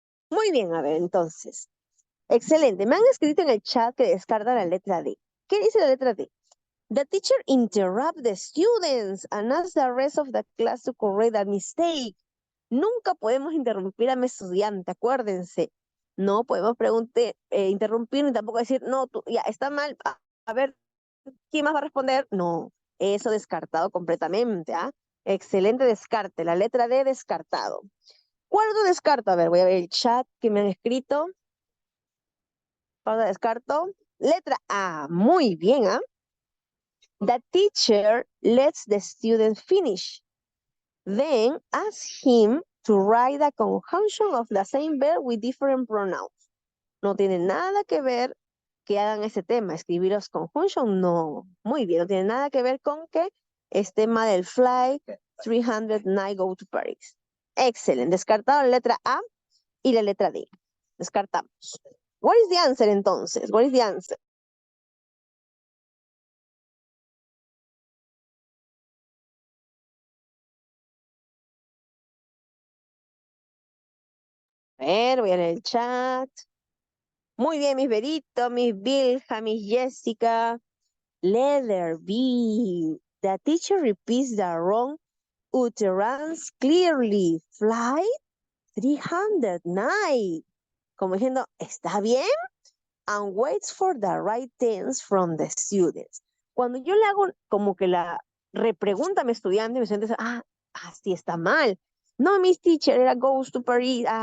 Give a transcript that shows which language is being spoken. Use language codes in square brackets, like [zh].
[es] Muy bien, a ver, entonces. Excelente. Me han escrito en el chat que descarta la letra D. ¿Qué dice la letra D? [en] The teacher interrupt the students and ask the rest of the class to correct the mistake. [es] Nunca podemos interrumpir a mi estudiante, acuérdense. No podemos interrumpir ni tampoco decir, no, tú, ya está mal. A ver, ¿quién más va a responder? No, eso descartado completamente. ¿Ah? Excelente descarte. La letra D descartado. ¿Cuál otro descarto? A ver, voy a ver el chat que me han escrito. ¿Cuál otro descarto? Letra A. Muy bien, ¿ah? [en] The teacher lets the student finish. Then ask him to write a conjunction of the same verb with different pronouns. [es] No tiene nada que ver que hagan ese tema. Escribir los conjunction, no. Muy bien, no tiene nada que ver con que es tema del [en] flight 309 go to Paris. [es] Excelente. Descartado la letra A y la letra D. Descartamos. [en] What is the answer [es] entonces? [en] What is the answer? [es] A ver, voy a leer el chat. Muy bien, mis Berito, mis Vilja, mis Jessica. [en] Letter B. The teacher repeats the wrong utterance clearly. Flight 309. [es] Como diciendo, ¿está bien? [en] And waits for the right tense from the students. [es] Cuando yo le hago como que la repregunta a mi estudiante dice, sí está mal. [en] No, Miss Teacher, era goes to Paris.